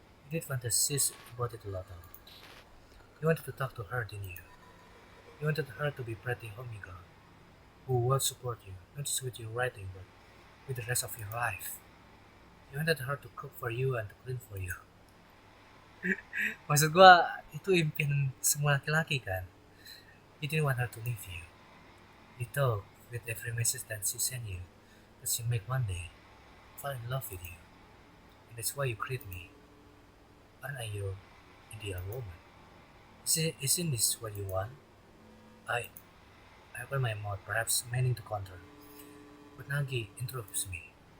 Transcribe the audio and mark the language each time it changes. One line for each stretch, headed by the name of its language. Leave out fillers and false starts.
English: You did fantasize about it a lot though. You wanted to talk to her, didn't you? You wanted her to be pretty homey girl, who will support you, not just with your writing, but with the rest of your life. You wanted her to cook for you and to clean for you.
Indonesian: Maksud gua, itu impian semua laki-laki kan?
English: You didn't want her to leave you. You thought with every message that she sent you, that she'll make one day fall in love with you. And that's why you create me. Aren't I your ideal woman? Isn't this what you want? I I open my mouth, perhaps meaning to counter, but Nagi interrupts me.